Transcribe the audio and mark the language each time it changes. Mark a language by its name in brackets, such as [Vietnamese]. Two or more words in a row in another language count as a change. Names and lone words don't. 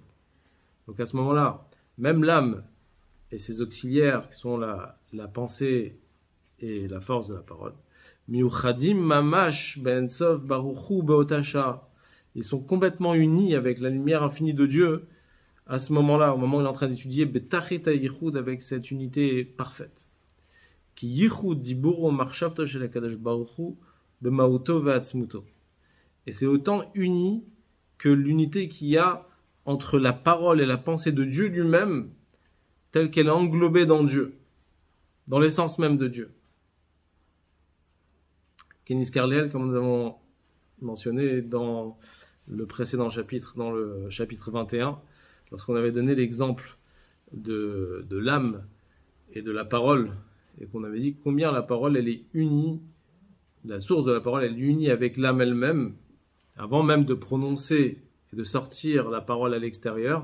[French] Donc à ce moment-là, même l'âme et ses auxiliaires, qui sont la pensée et la force de la parole, [Hebrew] מיוחדים ממש באין סוף ברוך הוא באותה שעה, [French] ils sont complètement unis avec la lumière infinie de Dieu à ce moment-là, au moment où il est en train d'étudier [Hebrew] בתכלית היחוד, [French] avec cette unité parfaite. [Hebrew] כי יחוד דבורו מחשבתו של הקדוש ברוך הוא במהותו ועצמותו. [French] Et c'est autant uni que l'unité qu'il y a entre la parole et la pensée de Dieu lui-même, telle qu'elle est englobée dans Dieu, dans l'essence même de Dieu. [Hebrew] כנזכר לעיל, [French] comme nous avons mentionné dans le précédent chapitre, dans le chapitre 21, lorsqu'on avait donné l'exemple de l'âme et de la parole, et qu'on avait dit combien la parole, elle est unie, la source de la parole, elle est unie avec l'âme elle-même, avant même de prononcer et de sortir la parole à l'extérieur.